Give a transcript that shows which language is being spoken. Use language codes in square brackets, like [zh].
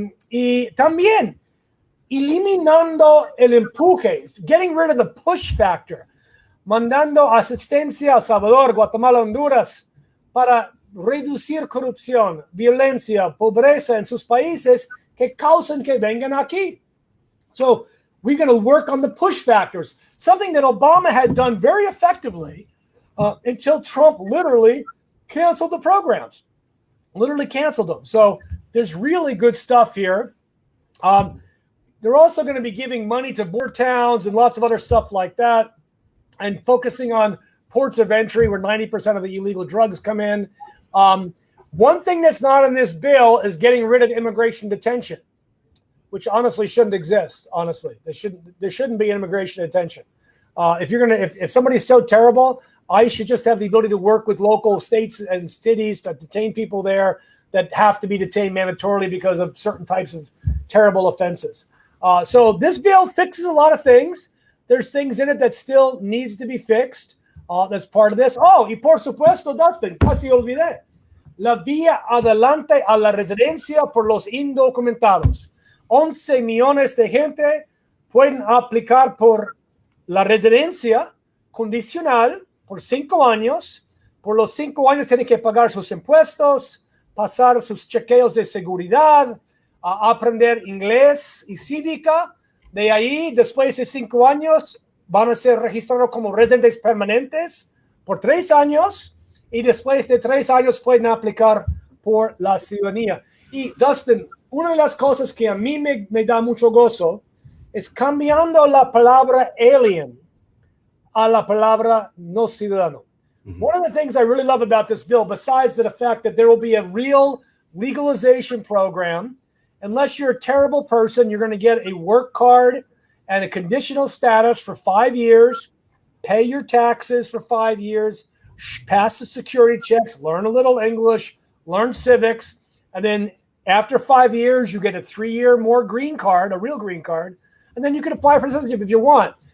[es] Y también eliminando el empuje, [en] getting rid of the push factor, [es] mandando asistencia a Salvador, Guatemala, Honduras para reducir corrupción, violencia, pobreza en sus países que causan que vengan aquí. [en] So we're going to work on the push factors, something that Obama had done very effectively until Trump literally canceled the programs, literally canceled them. So there's really good stuff here. They're also going to be giving money to border towns and lots of other stuff like that, and focusing on ports of entry where 90% of the illegal drugs come in. One thing that's not in this bill is getting rid of immigration detention, which honestly shouldn't exist. Honestly, there shouldn't be immigration detention. If somebody's so terrible, ICE should just have the ability to work with local states and cities to detain people there that have to be detained mandatorily because of certain types of terrible offenses. So this bill fixes a lot of things. There's things in it that still needs to be fixed. That's part of this. [es] Y por supuesto, Dustin, casi olvidé. La vía adelante a la residencia por los indocumentados. 11 millones de gente pueden aplicar por la residencia condicional por 5 años. Por los 5 años tienen que pagar sus impuestos, pasar sus chequeos de seguridad, aprender inglés y cívica. De ahí, después de 5 años, van a ser registrados como residentes permanentes por 3 años y después de 3 años pueden aplicar por la ciudadanía. Y Dustin, una de las cosas que a mí me da mucho gozo es cambiando la palabra alien a la palabra no ciudadano. Mm-hmm. [en] One of the things I really love about this bill, besides the fact that there will be a real legalization program, unless you're a terrible person, you're going to get a work card and a conditional status for 5 years, pay your taxes for 5 years, pass the security checks, learn a little English, learn civics, and then after 5 years, you get a 3-year more green card, a real green card, and then you can apply for citizenship if you want.